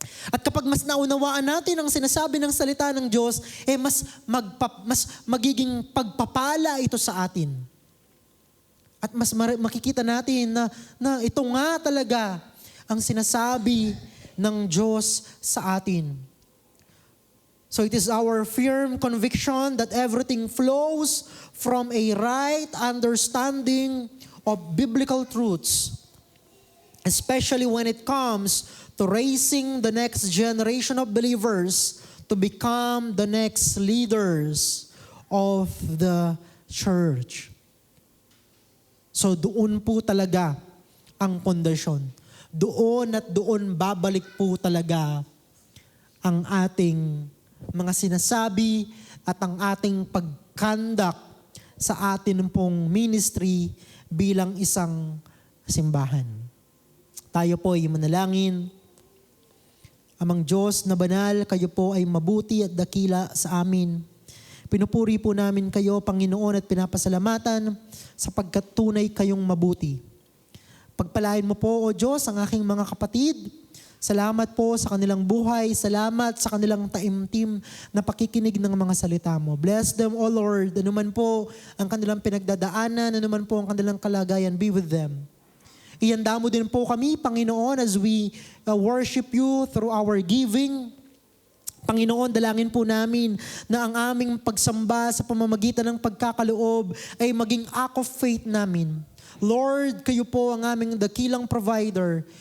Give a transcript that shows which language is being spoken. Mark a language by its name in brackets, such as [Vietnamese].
[Filipino] At kapag mas naunawaan natin ang sinasabi ng salita ng Diyos, mas magiging pagpapala ito sa atin. At mas makikita natin na ito nga talaga ang sinasabi ng Diyos sa atin. [English] So it is our firm conviction that everything flows from a right understanding of biblical truths, especially when it comes to raising the next generation of believers to become the next leaders of the church. [Filipino] So doon po talaga ang pundasyon. Doon at doon babalik po talaga ang ating mga sinasabi at ang ating pagkandak sa atin pong ministry bilang isang simbahan. Tayo po ay manalangin. Amang Diyos na banal, kayo po ay mabuti at dakila sa amin. Pinupuri po namin kayo, Panginoon, at pinapasalamatan sapagkat tunay kayong mabuti. Pagpalain mo po, O Diyos, ang aking mga kapatid. Salamat po sa kanilang buhay. Salamat sa kanilang taimtim na pakikinig ng mga salita mo. [English] Bless them, O Lord. [Filipino] Ano man po ang kanilang pinagdadaanan, ano man po ang kanilang kalagayan, [English] be with them. [Filipino] Ihanda mo din po kami, Panginoon, [English] as we worship you through our giving. [Filipino] Panginoon, dalangin po namin na ang aming pagsamba sa pamamagitan ng pagkakaloob ay maging act of faith namin. Lord, kayo po ang aming dakilang provider.